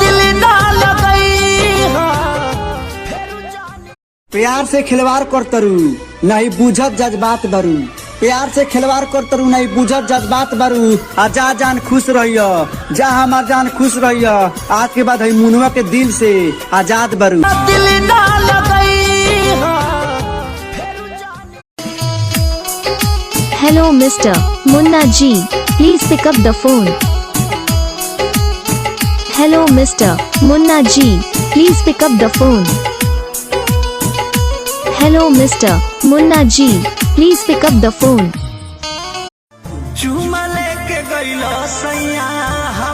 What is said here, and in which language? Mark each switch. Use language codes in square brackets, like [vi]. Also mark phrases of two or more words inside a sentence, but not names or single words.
[bho] प्यार से खिलवाड़ कर तरु नहीं बुझत जज्बात बरू। प्यार से खिलवाड़ कर तरु नहीं बुझत जज्बात बरू। जा जान खुश रहियो, जा हमार जान खुश रहियो। आज के बाद मुनवा के दिल से आजाद बरू। [en] Hello Mr. Munna Ji, please pick up the phone. Hello Mr. Munna Ji, please pick up the phone. Hello Mr. Munna Ji, please pick up the phone. [bho] चुमा लेके गइलो सैया।